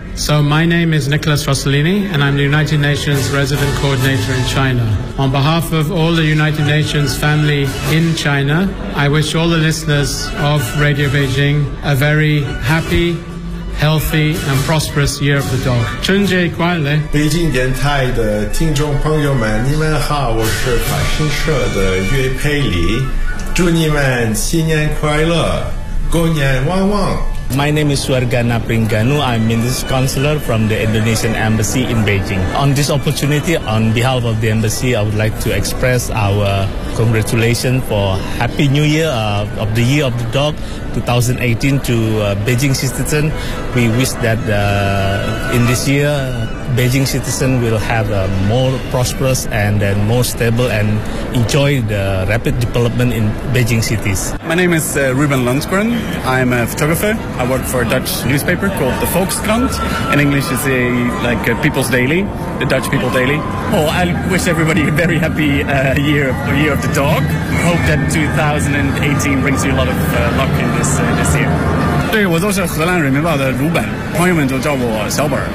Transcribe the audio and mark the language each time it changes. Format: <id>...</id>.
<en>So my name is Nicholas Rossellini, and I'm the United Nations Resident Coordinator in China. On behalf of all the United Nations family in China, I wish all the listeners of Radio Beijing a very happy, healthy, and prosperous Year of the Dog.</en> <zh>春节快乐！北京电台的听众朋友们，你们好，我是法新社的岳佩里，祝你们新年快乐，狗年旺旺。</zh> <en>My name is Suargana Pringanu. I'm Minister's Counselor from the Indonesian Embassy in Beijing. On this opportunity, on behalf of the Embassy, I would like to express our congratulations for Happy New Year of the Year of the Dog 2018 to Beijing citizen. We wish that in this year, Beijing citizen will have a more prosperous and then more stable and enjoy the rapid development in Beijing cities. My name is Ruben Lundgren. I'm a photographer. I work for a Dutch newspaper called the Volkskrant. In English, it's a, like a People's Daily, the Dutch People Daily. Oh, I wish everybody a very happy year of the dog. Hope that 2018 brings you a lot of luck in this, this year.</en> <zh>对，我都是荷兰人民报的鲁本，朋友们都叫我小本。</zh>